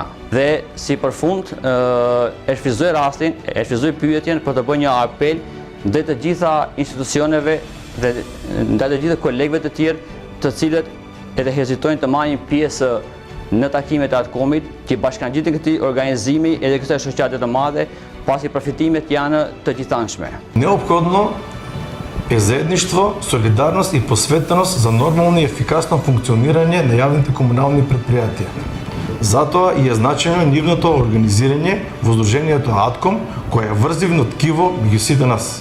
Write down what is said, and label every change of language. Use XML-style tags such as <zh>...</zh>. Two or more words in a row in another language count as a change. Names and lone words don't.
<sq>Dhe si përfund e shfrytëzoj rastin, e shfrytëzoj pyetjen për të bërë një apel ndaj të gjitha institucioneve dhe ndaj të gjitha kolegëve të tjerë të cilët edhe hezitojnë të marrin pjesë në takimet e ATKOM-it, që bashkangjitin këtij organizimi edhe kësaj shoqate të madhe, pasi përfitimet janë të gjithanshme.</sq> <mk>Необходно е заедништво, солидарност и посветеност за нормално и ефикасно функционирање на јавните комунални предпријатија. Затоа и е значајно нивното организирање во Сдруженијето АТКОМ, кој е врзивно ткиво меѓу сите нас.</mk>